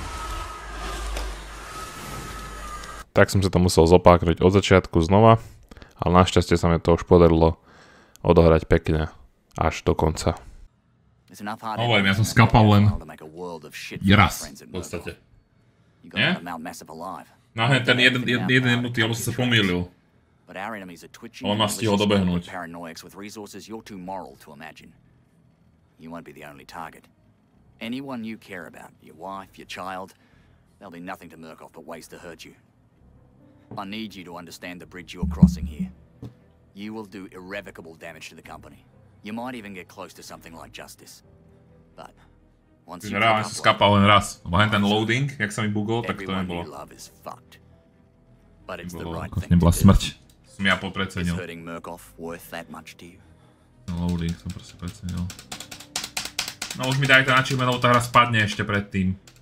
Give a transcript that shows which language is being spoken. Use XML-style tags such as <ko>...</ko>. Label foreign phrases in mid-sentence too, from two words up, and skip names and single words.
<sk>Tak som sa to musel zopáknuť od začiatku znova, ale našťastie sa mi to už podarilo odohrať pekne až do konca. Hovorím, ja som skapal len raz, v podstate. Nie? No ten jeden jednotý, on sa pomýlil.</sk> <en>But our enemies are twitching</en> <sk>On ma stihol dobehnúť.</sk> <en>paranoics with resources you're too moral to imagine. You won't be the only target. Anyone you care about, your wife, your child, there'll be nothing to Murkoff but ways to hurt you. I need you to understand the bridge you're crossing here. You will do irrevocable damage to the company. You might even get close to something like justice. But once you</en> <sk>reálne sa skapal len raz. Lebo ten loading, jak sa mi bugol, tak to nebolo. Nebola smrť. Som ja podprecenil. Loading som proste precenil. No už mi dajte na achievement, lebo tá hra spadne ešte predtým.</sk>